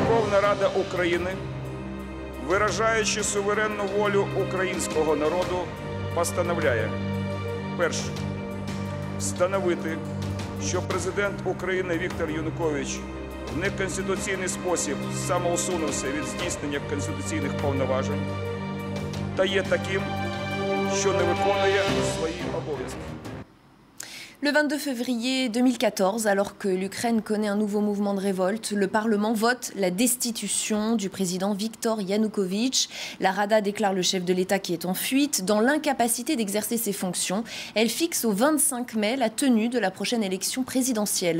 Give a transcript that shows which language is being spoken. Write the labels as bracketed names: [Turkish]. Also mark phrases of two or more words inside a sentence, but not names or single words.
[Ukrainian] Верховна Рада України, виражаючи суверенну волю українського народу, постановляє: перше, встановити, що президент України Віктор Янукович в неконституційний спосіб самоусунувся від здійснення конституційних повноважень та є таким, що не виконує свої обов'язки. [French] Le 22 février 2014, alors que l'Ukraine connaît un nouveau mouvement de révolte, le Parlement vote la destitution du président Viktor Yanukovych. La Rada déclare le chef de l'État qui est en fuite, dans l'incapacité d'exercer ses fonctions. Elle fixe au 25 mai la tenue de la prochaine élection présidentielle.